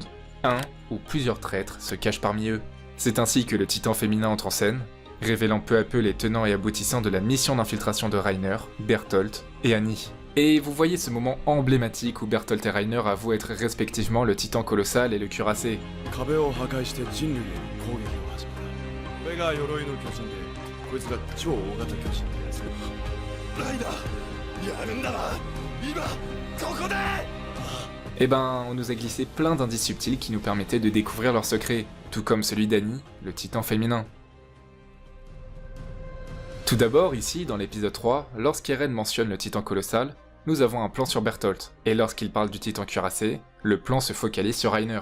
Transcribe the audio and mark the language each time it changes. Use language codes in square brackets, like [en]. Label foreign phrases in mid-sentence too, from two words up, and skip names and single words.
[fr] Un ou plusieurs traîtres se cachent parmi eux. C'est ainsi que le titan féminin entre en scène, révélant peu à peu les tenants et aboutissants de la mission d'infiltration de Reiner, Bertholdt et Annie. Et vous voyez ce moment emblématique où Bertholdt et Reiner avouent être respectivement le titan colossal et le cuirassé. [ja] 壁を破壊して人類への攻撃を始めた。これが鎧の巨人で、こいつが超大型巨人のやつ。ライダー、やるんだな。今ここで。 [fr] Eh ben, on nous a glissé plein d'indices subtils qui nous permettaient de découvrir leurs secrets, tout comme celui d'Annie, le titan féminin. Tout d'abord, ici, dans l'épisode 3, lorsqu'Eren mentionne le titan colossal, nous avons un plan sur Bertholdt, et lorsqu'il parle du titan cuirassé, le plan se focalise sur Reiner.